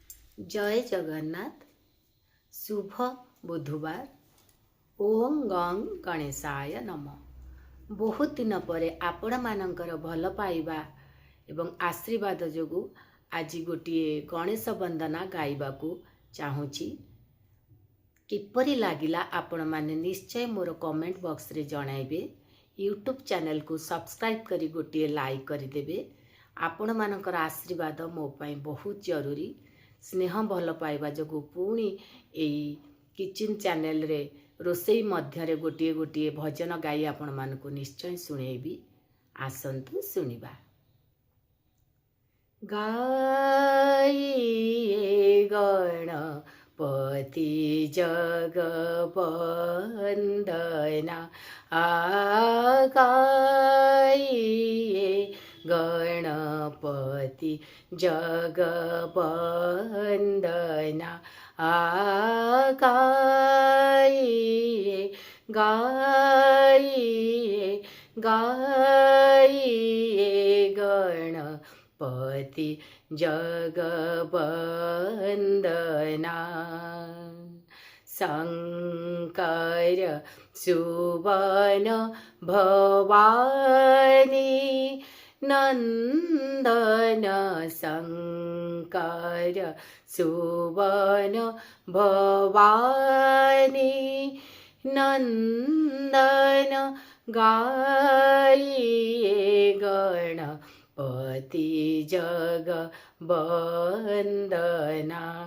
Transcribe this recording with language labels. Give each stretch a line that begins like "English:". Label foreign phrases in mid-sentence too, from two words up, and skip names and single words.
Odia: ଜୟ ଜଗନ୍ନାଥ। ଶୁଭ ବୁଧବାର।
Sanskrit: ओम गंग गणेशाय नम।
Odia: ବହୁତ ଦିନ ପରେ ଆପଣ ମାନଙ୍କର ଭଲ ପାଇବା ଏବଂ ଆଶୀର୍ବାଦ ଯୋଗୁଁ ଆଜି ଗୋଟେ ଗଣେଶ ବନ୍ଦନା ଗାଇବାକୁ ଚାହୁଁଛି। କିପରି ଲାଗିଲା ଆପଣ ମାନେ ନିଶ୍ଚୟ ମୋର
English: comment box
Odia: ରେ ଜଣାଇବେ। ୟୁଟ୍ୟୁବ ଚ୍ୟାନେଲ କୁ ସବସ୍କ୍ରାଇବ କରି ଗୋଟେ ଲାଇକ କରିଦେବେ। ଆପଣ ମାନଙ୍କର ଆଶୀର୍ବାଦ ମୋ ପାଇଁ ବହୁତ ଜରୁରୀ। ସ୍ନେହ ଭଲ ପାଇବା ଯୋଗୁଁ ପୁଣି ଏହି କିଚେନ ଚ୍ୟାନେଲ ରେ ରୋଷେଇ ମଧ୍ୟ ରେ ଗୋଟେ ଗୋଟେ ଭଜନ ଗାଇ ଆପଣ ମାନଙ୍କୁ ନିଶ୍ଚୟ ଶୁଣେଇବି। ଆସନ୍ତୁ ଶୁଣିବା।
Hindi: गाइए गणपति जगवंदना गाइए गणपति जगवंदना गाइए गाइए गाइए गणपति जगवंदना। शंकर सुवन भवानी नंदन शंकर सुवन भवानी नंदन गाइए गणपति जगवंदना।